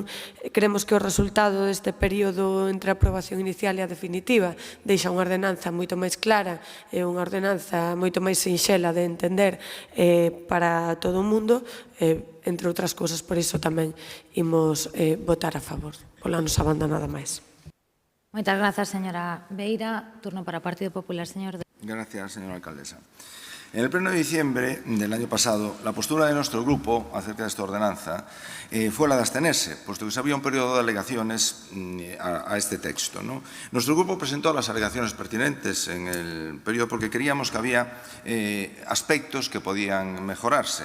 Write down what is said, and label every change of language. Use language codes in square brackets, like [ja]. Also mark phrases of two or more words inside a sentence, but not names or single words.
[gl] Creemos que o resultado deste período entre a aprobación inicial e a definitiva deixa unha ordenanza moito máis clara e unha ordenanza moito máis sinxela de entender para todo o mundo, entre outras cousas, por iso tamén imos votar a favor. Pola nosa banda nada máis. Moitas grazas, señora Beira. Turno para o Partido Popular, señor. [es] Gracias, señora alcaldesa. En el pleno de diciembre del año pasado, la postura de nuestro grupo acerca de esta ordenanza fue la de abstenerse, puesto que se había un periodo de alegaciones a este texto, ¿no? Nuestro grupo presentó las alegaciones pertinentes en el periodo porque creíamos que había aspectos que podían mejorarse.